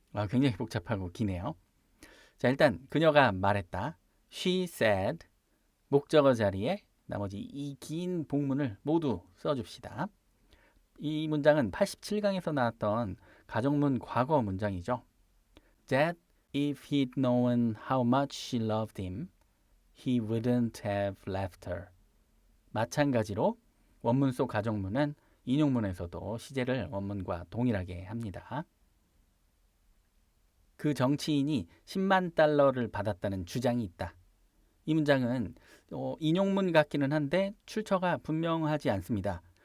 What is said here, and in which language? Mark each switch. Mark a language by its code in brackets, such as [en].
[ko] 굉장히 복잡하고 기네요. 자, 일단 그녀가 말했다. [en] She said [ko] 목적어 자리에 나머지 이 긴 복문을 모두 써줍시다. 이 문장은 87강에서 나왔던 가정문 과거 문장이죠. [en] That if he'd known how much she loved him, he wouldn't have left her. [ko] 마찬가지로 원문 속 가정문은 인용문에서도 시제를 원문과 동일하게 합니다. 그 정치인이 10만 달러를 받았다는 주장이 있다. 이 문장은 인용문 같기는 한데 출처가 분명하지 않습니다.